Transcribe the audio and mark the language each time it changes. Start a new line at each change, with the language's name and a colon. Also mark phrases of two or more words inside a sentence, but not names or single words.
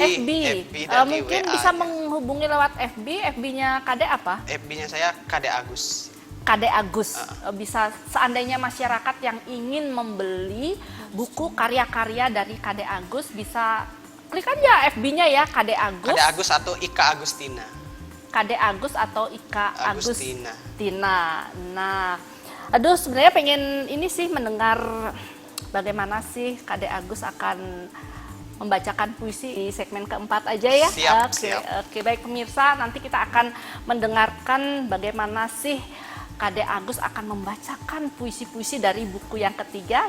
Indonesian: FB dan di Mungkin WA bisa ya. menghubungi lewat FB. FB-nya Kadek apa? FB-nya saya Kadek Agus. Kadek Agus. Bisa seandainya masyarakat yang ingin membeli buku karya-karya dari Kadek Agus, bisa klik aja FB-nya ya, Kadek Agus. Kadek Agus atau Ika Agustina. Kadek Agus atau Ika Agustina. Agustina. Nah, aduh sebenarnya pengen ini sih mendengar bagaimana sih Kadek Agus akan membacakan puisi di segmen keempat aja ya. Siap, Oke, siap. Oke, baik pemirsa, nanti kita akan mendengarkan bagaimana sih Kadek Agus akan membacakan puisi-puisi dari buku yang ketiga.